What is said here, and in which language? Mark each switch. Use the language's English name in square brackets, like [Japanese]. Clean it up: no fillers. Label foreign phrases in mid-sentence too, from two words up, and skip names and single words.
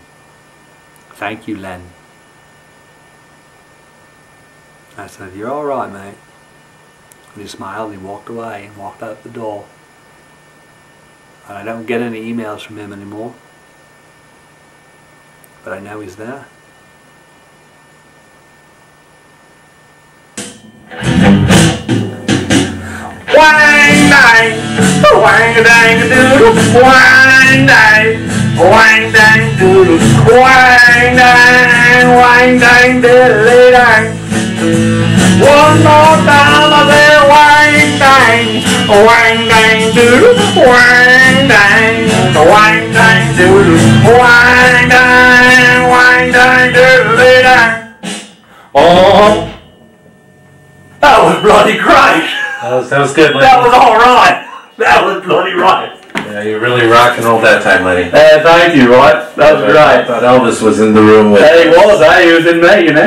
[English] Thank you, Len. I said, you're alright, mate. And he smiled and he walked away and walked out the door. And I don't get any emails from him anymore. But I know he's there. Wang dang, wang dang doodle, wang dang, wang dang doodle, wang dang diddly dang. One more time I say wang dang doodle, wang dang doodle, wang dang diddly dang. Oh, that was bloody great. That was good, Lenny. That was alright. That was bloody right. Yeah, you really rock and rolled that time, Lenny. Thank you, right? That was great. I thought Elvis was in the room with He was, he was in me, you know.